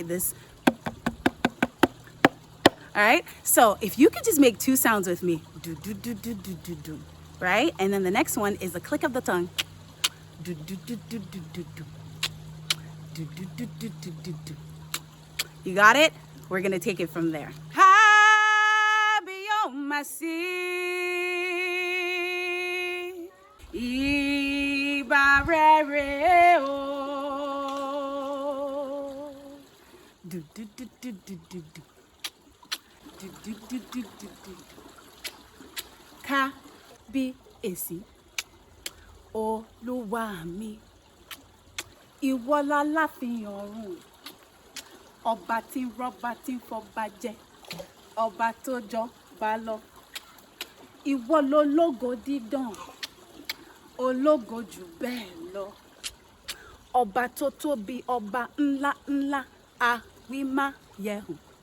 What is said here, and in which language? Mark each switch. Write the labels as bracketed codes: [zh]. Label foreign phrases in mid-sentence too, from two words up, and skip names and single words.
[en] This. All right? So if you could just make two sounds with me, do, do, do, do, do, do, do, right? And then the next one is the click of the tongue. Do, do, do, do, do, do, do. Do, do, do, do, do, do, do. You got it? We're going to take it from there. [yo] Masi Ibarere o do do do do do do do do do do do do Kábíyèsí Olúwa mi ìwọ láláfin ọ̀run ọba tí ń rọ́ba tí ń fọba jẹ ọba tó jọba lọ ìwọ lológo dídán ológo jù bẹ́ẹ̀ lọ ọba tó tóbi ọba ńlá ńlá àwímáyẹ̀hùn